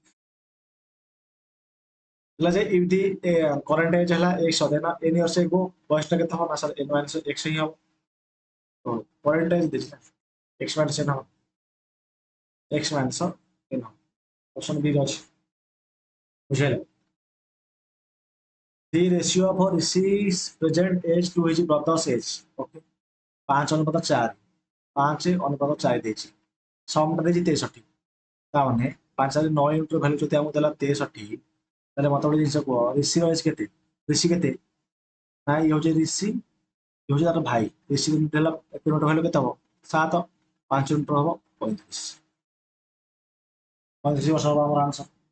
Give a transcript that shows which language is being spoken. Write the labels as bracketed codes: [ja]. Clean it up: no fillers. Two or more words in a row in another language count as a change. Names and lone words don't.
[or] ହେଲା ଯେ ଏମିତି [en] current age [or] ହେଲା [en] x then n years ago [or] ବୟସଟା କେତେ ହବ ନା ସାର୍ [en] n minus x [or] ହିଁ ହବ, [en] current age [or] ଦେଇଛି ନା [en] x minus n [or] ହବ, [en] x minus n [or] ହବ, ଅପସନ୍ ବି ଅଛି ବୁଝିଲେ। [en] The ratio of Rishi's present age to his brother's age, [or] okay, 5:4, 5:4 ଦେଇଛି, ସମଟା ଦେଇଛି 63, ତାମାନେ 5 9 ୟୁନିଟ୍ର ଭ୍ୟାଲୁ ଯଦି ଆମକୁ ଦେଲା 63, ତାହେଲେ ମତେ ଗୋଟେ ଜିନିଷ କୁହ ঋଷିର ଏଜ୍ କେତେ, ঋଷି କେତେ ନା ଇଏ ହଉଛି ঋଷି, ଇଏ ହଉଛି ତାର ଭାଇ, ঋଷି ୟୁନିଟ୍ ହେଲା 1 ୟୁନିଟ୍ର ଭ୍ୟାଲୁ କେତେ ହବ 7, 5 ୟୁନିଟ୍ର ହବ 35, 35 ବର୍ଷ ହବ ଆମର ଆନ୍ସର।